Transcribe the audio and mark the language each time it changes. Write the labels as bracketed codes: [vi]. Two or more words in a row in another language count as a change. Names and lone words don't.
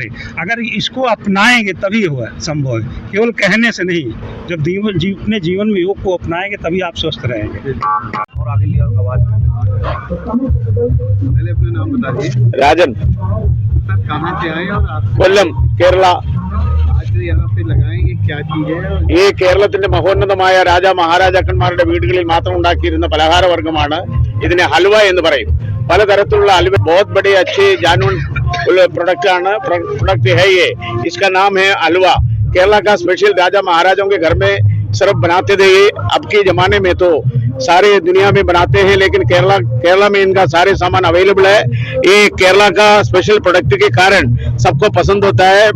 [hi] अगर इसको अपनाएंगे तभी हुआ संभव है, केवल कहने से नहीं। जब अपने जीवन में योग को अपनाएंगे तभी आप स्वस्थ रहेंगे। और आगे लिया आवाज, पहले अपना नाम बताइए। राजन, सर, कहाँ से आए और आप? [ml] കൊല്ലം, കേരള। [hi] आज यहाँ पे लगाएंगे, क्या चीज है? [ml] ഈ കേരളത്തിന്റെ മഹോന്നതമായ രാജാ മഹാരാജാക്കന്മാരുടെ വീടുകളിൽ മാത്രം ഉണ്ടാക്കിയിരുന്ന പലഹാരവർഗ്ഗമാണ് ഇതിനെ ഹൽവ എന്ന് പറയും। പലതരത്തിലുള്ള ഹൽവ, [hi] बहुत बड़े अच्छे जानवर प्रोडक्ट है ये। इसका नाम है हलवा। केरला का स्पेशल राजा महाराजाओं के घर में सिर्फ बनाते थे ये। अब के जमाने में तो सारे दुनिया में बनाते हैं, लेकिन केरला में इनका सारे सामान अवेलेबल है। ये केरला का [en] special product [hi] के कारण सबको पसंद होता है।